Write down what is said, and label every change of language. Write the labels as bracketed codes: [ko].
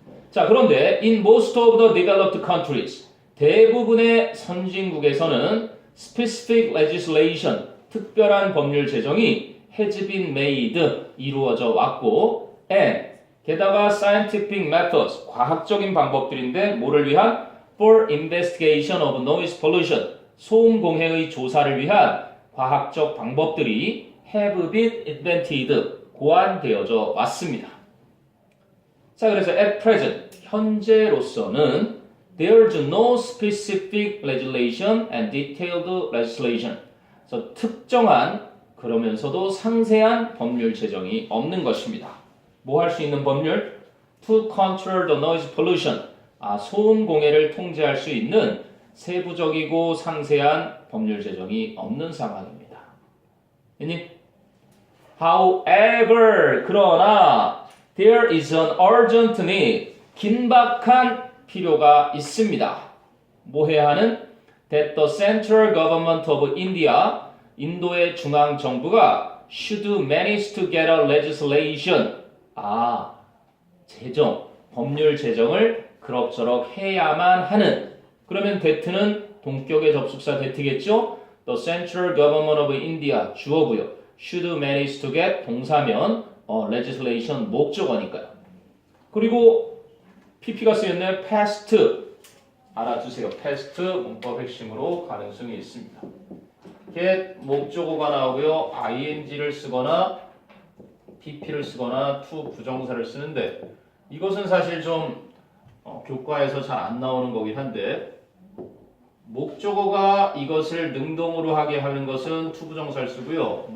[en] 자, 그런데 in most of the developed countries [ko] 대부분의 선진국에서는 [en] specific legislation [ko] 특별한 법률 제정이 [en] has been made [ko] 이루어져 왔고 [en] and [ko] 게다가 [en] scientific methods [ko] 과학적인 방법들인데 뭐를 위한 [en] for investigation of noise pollution [ko] 소음 공해의 조사를 위한 과학적 방법들이 [en] have been invented [ko] 고안되어져 왔습니다. 자, 그래서 [en] at present [ko] 현재로서는 [en] there's no specific legislation and detailed legislation. [ko] 그래서 특정한 그러면서도 상세한 법률 제정이 없는 것입니다. 뭐 할 수 있는 법률? [en] To control the noise pollution. [ko] 소음 공해를 통제할 수 있는 세부적이고 상세한 법률 제정이 없는 상황입니다. [en] However, [ko] 그러나 [en] there is an urgent need. [ko] 긴박한 필요가 있습니다. 뭐 해야 하는? [en] That the central government of India, [ko] 인도의 중앙 정부가 [en] should manage to get a legislation. [ko] 제정, 법률 제정을 그럭저럭 해야만 하는. 그러면 that는 동격의 접속사 that겠죠? [en] The central government of India [ko] 주어고요. [en] should manage to get [ko] 동사면 [en] legislation [ko] 목적어니까요. 그리고 PP가 쓰였네요. past 알아두세요. past 문법 핵심으로 가능성이 있습니다. get 목적어가 나오고요. ing를 쓰거나 PP를 쓰거나 to 부정사를 쓰는데 이것은 사실 좀 교과에서 잘 안 나오는 거긴 한데 목적어가 이것을 능동으로 하게 하는 것은 to 부정사를 쓰고요.